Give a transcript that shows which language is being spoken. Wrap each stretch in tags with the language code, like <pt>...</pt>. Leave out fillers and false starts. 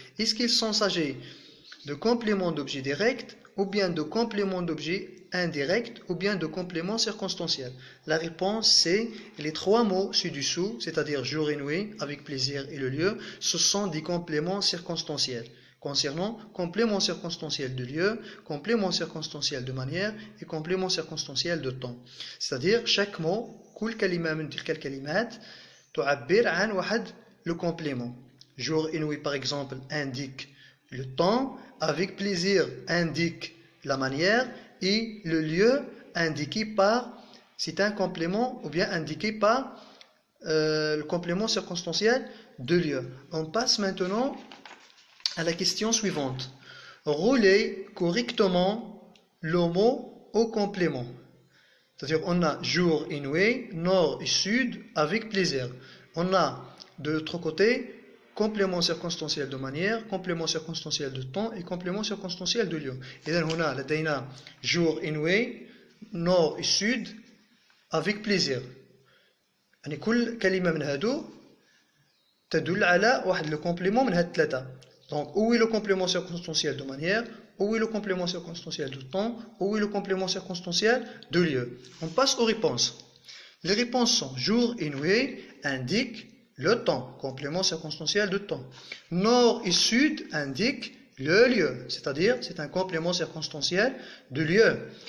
<fr>Est-ce qu'ils sont s'agit de compléments d'objet direct, ou bien de compléments d'objet indirect, ou bien de compléments circonstanciels? La réponse c'est les trois mots ci-dessous, c'est-à-dire jour et nuit, avec plaisir et le lieu, ce sont des compléments circonstanciels. Concernant complément circonstanciel de lieu, complément circonstanciel de manière et complément circonstanciel de temps. C'est-à-dire chaque mot,</fr> <ar>كل كلمة من تلك الكلمات تعبر عن واحد</ar> <fr>le complément. Jour et nuit par exemple indique le temps, avec plaisir indique la manière et le lieu indiqué par, c'est un complément ou bien indiqué par le complément circonstanciel de lieu. On passe maintenant à la question suivante. Rouler correctement le mot au complément. C'est-à-dire on a jour et nuit, nord et sud avec plaisir. On a de l'autre côté complément circonstanciel de manière, complément circonstanciel de temps et complément circonstanciel de lieu.</fr> <ar>إذن هنا لدينا</ar> <fr>jour et nuit, nord et sud avec plaisir.</fr> <ar>يعني كل كلمة من هادو تدل على واحد</ar> <fr>le complément</fr> <ar>من هاد الثلاثة.</ar> <fr>Donc où est le complément circonstanciel de manière, où est le complément circonstanciel de temps, où est le complément circonstanciel de lieu. On passe aux réponses. Les réponses sont jour et nuit indiquent le temps, complément circonstanciel de temps. Nord et sud indiquent le lieu, c'est-à-dire c'est un complément circonstanciel de lieu.</fr>